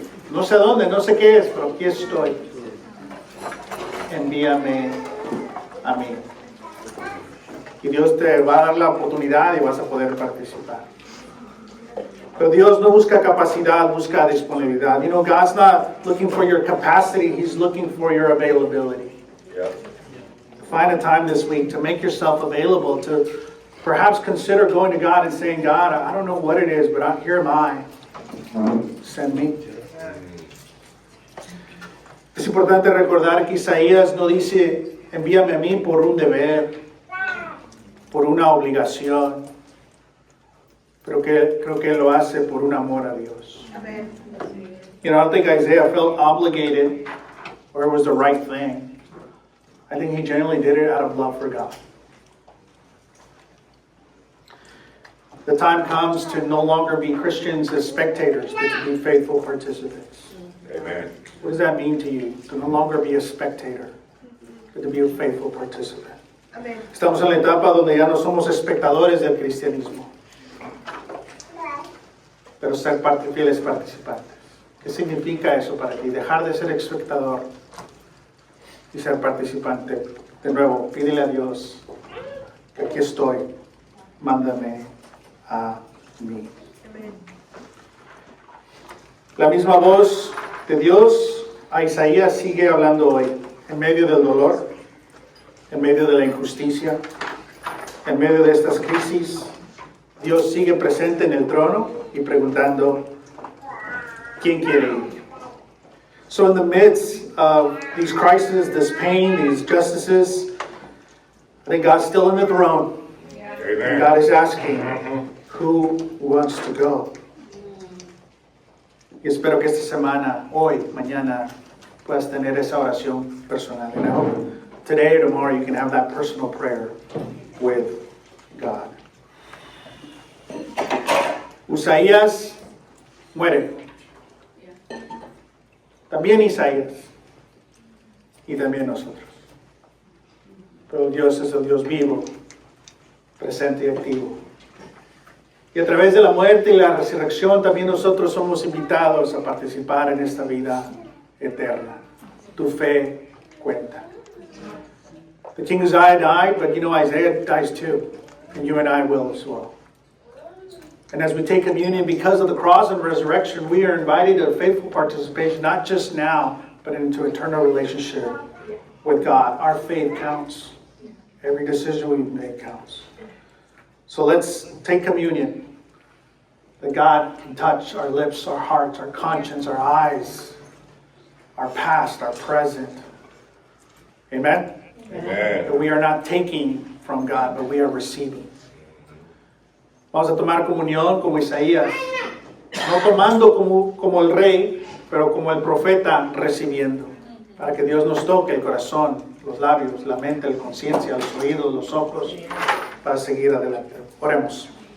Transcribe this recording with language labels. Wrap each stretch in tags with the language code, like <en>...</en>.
<es>No sé dónde, no sé qué es, pero aquí estoy. Envíame a mí. Y Dios te va a dar la oportunidad y vas a poder participar. Pero Dios no busca capacidad, busca disponibilidad.</es> <en>You know, God's not looking for your capacity, He's looking for your availability. Yeah. Find a time this week to make yourself available, to perhaps consider going to God and saying, God, I don't know what it is, but here am I. Send me.</en> <es>Es importante recordar que Isaías no dice, envíame a mí por un deber, por una obligación, pero que creo que él lo hace por un amor a Dios. Amen.</es> <en>You know, I don't think Isaiah felt obligated or it was the right thing. I think he genuinely did it out of love for God. The time comes to no longer be Christians as spectators, but to be faithful participants. Amen. What does that mean to you? To no longer be a spectator, but to be a faithful participant. Amen.</en> <es>Estamos en la etapa donde ya no somos espectadores del cristianismo, pero ser fieles participantes. ¿Qué significa eso para ti? Dejar de ser espectador y ser participante. De nuevo, pídele a Dios que aquí estoy, mándame a mí. Amen. La misma voz de Dios a Isaías sigue hablando hoy, en medio del dolor, en medio de la injusticia, en medio de estas crisis. Dios sigue presente en el trono y preguntando, ¿quién quiere ir?</es> <en>So in the midst of these crises, this pain, these justices, I think God's still in the throne. And Amen. God is asking, who wants to go?</en> <es>Y espero que esta semana, hoy, mañana, puedas tener esa oración personal.</es> <en>And I hope today or tomorrow you can have that personal prayer with God.</en> <es>Usaías muere. También Isaías. Y también nosotros. Pero Dios es el Dios vivo, presente y activo. Y a través de la muerte y la resurrección también nosotros somos invitados a participar en esta vida eterna. Tu fe cuenta.</es> <en>The King Uzziah died, but you know Isaiah dies too. And you and I will as well. And as we take communion, because of the cross and resurrection, we are invited to faithful participation, not just now, but into eternal relationship with God. Our faith counts. Every decision we make counts. So let's take communion. That God can touch our lips, our hearts, our conscience, our eyes, our past, our present. Amen? Amen. That we are not taking from God, but we are receiving.</en> <es>Vamos a tomar comunión como Isaías. No tomando como el rey, pero como el profeta recibiendo. Para que Dios nos toque el corazón, los labios, la mente, la conciencia, los oídos, los ojos, para seguir adelante. Oremos.</es>